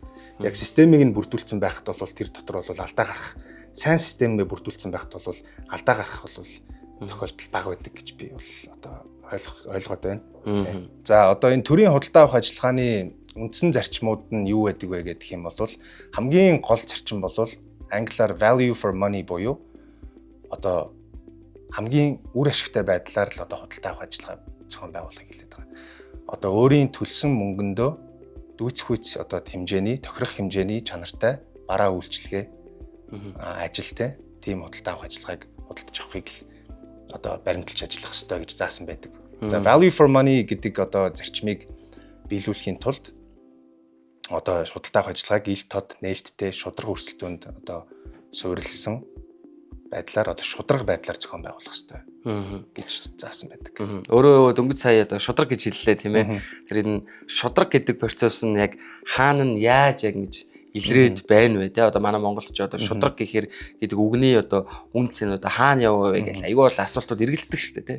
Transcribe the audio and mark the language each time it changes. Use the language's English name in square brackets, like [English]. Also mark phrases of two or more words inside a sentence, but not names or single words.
[Mongolian] Яг системийг нь бүрдүүлсэн байхад бол тэр дотор бол алдаа гарах сайн системээ бүрдүүлсэн байхад бол алдаа гарах бол тохиолдол бага байдаг гэж би бол одоо ойлгоод байна. За одоо энэ төрийн худалдаа авах ажиллагааны үндсэн зарчмууд нь юу байдаг вэ гэдэг юм бол хамгийн гол зарчим бол англиар [English] value for money [Mongolian] буюу одоо хамгийн үр ашигтай байдлаар л одоо худалдаа авах ажиллагаа зохион байгуулах хэлээд байгаа. Одоо өөрийн төлсөн мөнгөндөө дүүцхүйц одоо хэмжээний тохирох хэмжээний чанартай бараа үйлчилгээ ажилтай тийм худалдаа авах ажиллагааг худалдаж авахыг л одоо баримталж ажиллах ёстой гэж заасан байдаг. За [English] value for money [Mongolian] гэдэг одоо зарчмыг биелүүлэхийн тулд одоо худалдаа авах ажиллагааг ил тод нээлттэй шударга өрсөлдөөнд одоо суурилсан байдлаар одоо шударга байдлаар зохион байгуулах хэрэгтэй гэж заасан байдаг. Өөрөө дөнгөж сая одоо шударга гэж хэллээ тийм ээ. Тэр энэ шударга гэдэг процесс нь яг хаана нь яаж яг ингэж илрээд байна вэ те одоо манай монголч одоо шударга гэхээр гэдэг үгний одоо үнц нь одоо хаана яваа вэ гэж айгүй бол асуултууд эргэлддэг шүү дээ